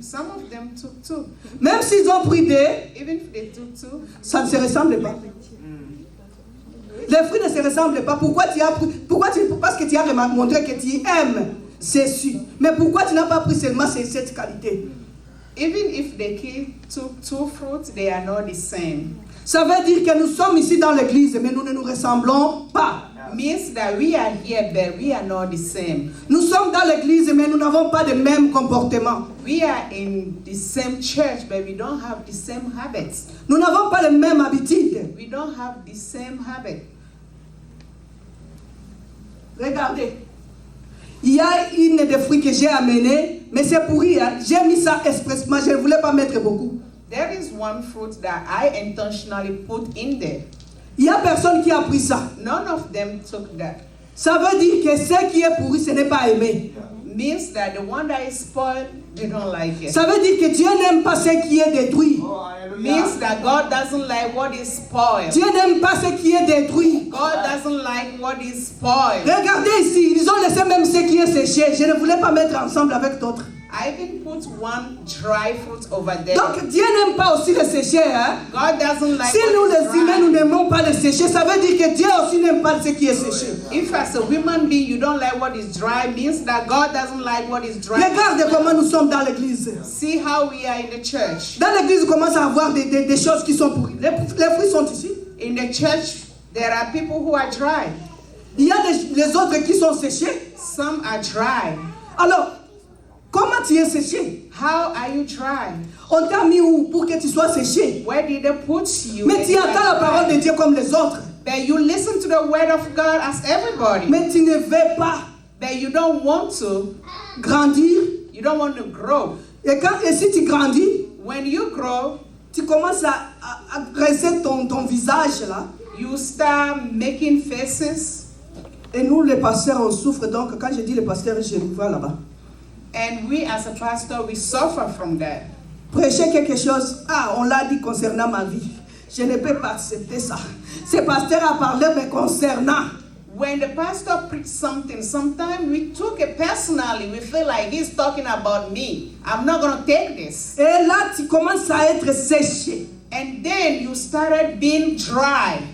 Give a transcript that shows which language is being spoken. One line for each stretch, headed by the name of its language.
English: Some of them took 2.
French: Même s'ils ont pris des,
English: Even if they took 2,
French: ça ne se ressemble pas. Les fruits ne se ressemblent pas. Pourquoi tu as pris? Parce que tu as montré que tu aimes, c'est sûr. Mais pourquoi tu n'as pas pris seulement cette qualité?
English: even if the kid took 2 fruits, they are not the same.
French: Ça veut dire que nous sommes ici dans l'église, mais nous ne nous ressemblons pas.
English: Means that we are here, but we are not the same.
French: Nous sommes dans l'église, mais nous n'avons pas le même comportement.
English: We are in the same church, but we don't have the same habits.
French: Nous n'avons pas les mêmes habitudes.
English: We don't have the same habit.
French: Regardez. Il y a une des fruits que j'ai amené, mais c'est pourri. Hein? J'ai mis ça expressement, je ne voulais pas mettre beaucoup.
English: There is one fruit that I intentionally put in there.
French: Il n'y a personne qui a pris ça.
English: None of them took that.
French: Ça veut dire que ce qui est pourri, ce n'est pas aimé.
English: Means that the one that is spoiled, they don't like it.
French: Ça veut dire que Dieu n'aime pas ce qui est détruit.
English: Means that God doesn't like what is spoiled.
French: Dieu n'aime pas ce qui est détruit.
English: God doesn't like what is spoiled.
French: Regardez ici, ils ont laissé même ce qui est séché. Je ne voulais pas mettre ensemble avec d'autres.
English: I even put one dry fruit over there.
French: Donc Dieu n'aime pas aussi le séché. Hein?
English: God doesn't like
French: Si nous
English: what is
French: les humains,
English: dry.
French: nous n'aimons pas le séché, ça veut dire que Dieu aussi n'aime pas ce qui est séché.
English: If as a human being you don't like what is dry, means that God doesn't like what is dry.
French: Regarde comment nous sommes dans l'église.
English: See how we are in the church.
French: Dans l'église, on commence à avoir des choses qui sont pourries. Les fruits sont ici.
English: In the church, there are people who are dry.
French: Il y a les autres qui sont séchés.
English: Some are dry.
French: Alors, comment tu es séché?
English: How are you dry?
French: On t'a mis où pour que tu sois séché?
English: Where did they put you?
French: Mais tu attends la parole de Dieu comme les autres.
English: But you listen to the word of God as everybody.
French: Mais tu ne veux pas
English: But you don't want to.
French: grandir.
English: You don't want to grow.
French: Et si tu grandis,
English: When you grow,
French: tu commences à dresser ton visage là.
English: you start making faces.
French: Et nous, les pasteurs, on souffre. Donc, quand je dis les pasteurs, je le vois là-bas.
English: And we as a pastor, we suffer from that.
French: prêcher quelque chose. Ah, on l'a dit concernant ma vie. Je ne peux pas accepter ça. Ce pasteur a parlé me concernant.
English: When the pastor preached something, sometimes we took it personally. We feel like he's talking about me. I'm not going to take this.
French: Et là, tu commences à être séché.
English: And then you started being dry.